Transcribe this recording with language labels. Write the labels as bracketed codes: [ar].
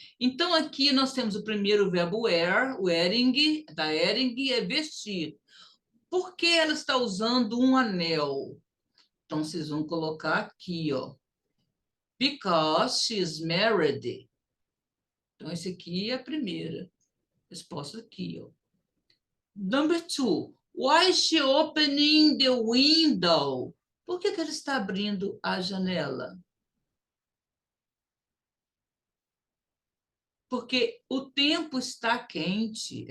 [pt] Então, aqui nós temos o primeiro verbo wear, wearing, da wearing é vestir. Por que ela está usando um anel? Então, vocês vão colocar aqui, ó. [en] Because she's married. [pt] Então, esse aqui é a primeira resposta aqui, ó. [en] Number two. Why is she opening the window? [pt] Por que ela está abrindo a janela? Porque o tempo está quente.